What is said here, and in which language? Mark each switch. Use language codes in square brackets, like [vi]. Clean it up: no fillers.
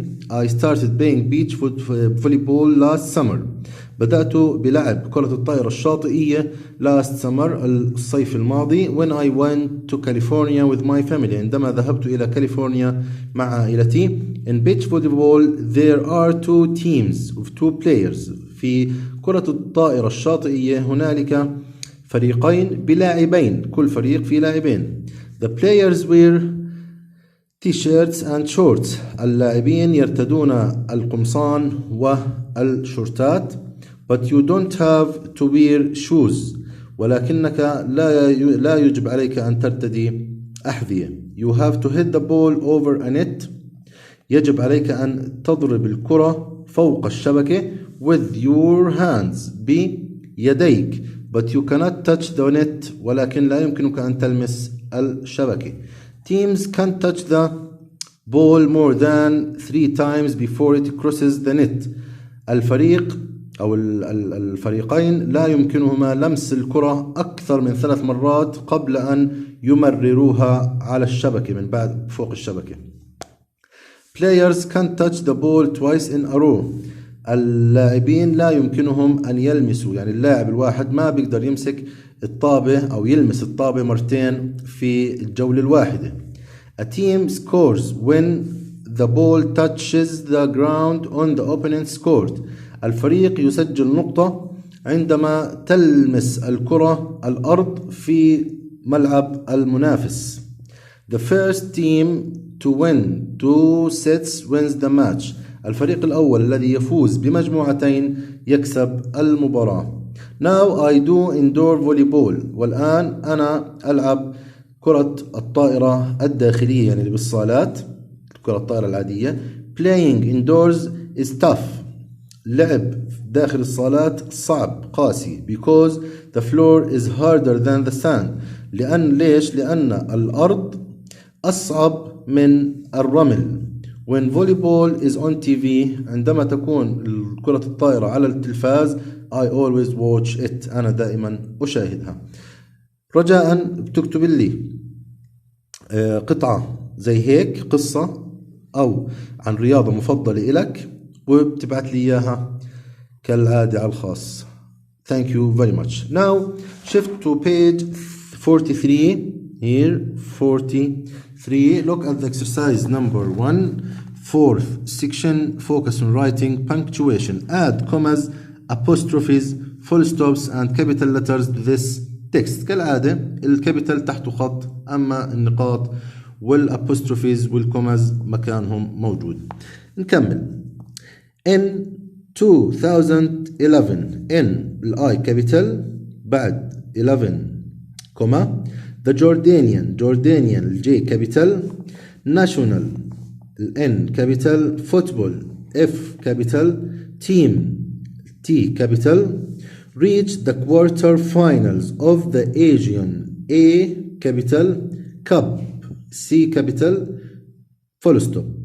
[en] I started playing beach volleyball last summer. [ar] بدأت بلعب كرة الطائرة الشاطئية [en] last summer [ar] الصيف الماضي. [en] When I went to California with my family. [ar] عندما ذهبت إلى كاليفورنيا مع عائلتي. [en] In beach volleyball there are 2 teams of 2 players. [ar] في كرة الطائرة الشاطئية هنالك فريقين بلاعبين. كل فريق فيه لاعبين. [en] The players wear t-shirts and shorts. [ar] اللاعبين يرتدون القمصان والشورتات. [en] But you don't have to wear shoes. [ar] ولكنك لا يجب عليك أن ترتدي أحذية. [en] You have to hit the ball over a net. [ar] يجب عليك أن تضرب الكرة فوق الشبكة [en] with your hands [ar] بيديك. [en] But you cannot touch the net. [ar] ولكن لا يمكنك أن تلمس الشبكة. [en] Teams can touch the ball more than 3 times before it crosses the net. [ar] الفريق أو الفريقين لا يمكنهما لمس الكرة أكثر من 3 مرات قبل أن يمرروها على الشبكة من بعد فوق الشبكة. [en] Players can touch the ball twice in a row. [ar] اللاعبين لا يمكنهم أن يلمسوا، يعني اللاعب الواحد ما بيقدر يمسك الطابة أو يلمس الطابة مرتين في الجولة الواحدة. [en] A team scores when the ball touches the ground on the opponent's court. [ar] الفريق يسجل نقطة عندما تلمس الكرة الأرض في ملعب المنافس. [en] The first team to win 2 sets wins the match. [ar] الفريق الأول الذي يفوز بمجموعتين يكسب المباراة. [en] Now I do indoor volleyball. [ar] والآن أنا ألعب كرة الطائرة الداخلية يعني بالصالات كرة الطائرة العادية. [en] Playing indoors is tough. [ar] لعب داخل الصالات صعب قاسي. [en] Because the floor is harder than the sand. [ar] ليش؟ لأن الأرض أصعب من الرمل. [en] When volleyball is on TV. [ar] عندما تكون كرة الطائرة على التلفاز [en] I always watch it. [ar] أنا دائما أشاهدها. رجاء بتكتب لي قطعة زي هيك قصة أو عن رياضة مفضلة إلك وبتبعت لي إياها كالعادة على الخاص. [en] Thank you very much. Now shift to page 43. Here 43. Look at the exercise number 1. 4th section, focus on writing punctuation. Add commas, apostrophes, full stops and capital letters to this text. [ar] كالعادة الكابيتال تحته خط أما النقاط والapostrophes والكوماز مكانهم موجود. نكمل. [en] In 2011 in [ar] الآي كابيتال بعد 11 كوما [en] the Jordanian [ar] الجي كابيتال [en] national الN capital football F capital team T capital reached the quarter-finals of the Asian A capital Cup C capital full stop.